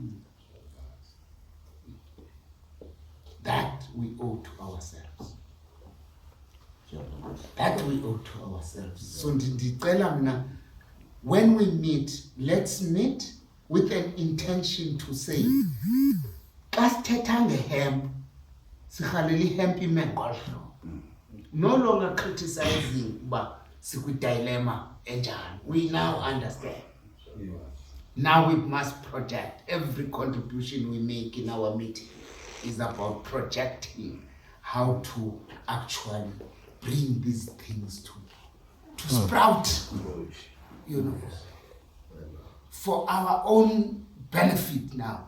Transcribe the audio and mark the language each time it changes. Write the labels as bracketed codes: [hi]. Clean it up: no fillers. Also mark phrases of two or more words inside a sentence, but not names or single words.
[en] That we owe to ourselves. That we owe to ourselves. So [xh] ndicela mina, [en] when we meet, let's meet with an intention to say, [xh] xa sithetha ngehemp, sirhalela ihemp ime ngolo. [en] No longer criticizing [xh] uba sikwi-dilemma enjani. [en] We now understand. Now we must project. Every contribution we make in our meeting is about projecting how to actually bring these things to sprout, you know, for our own benefit now.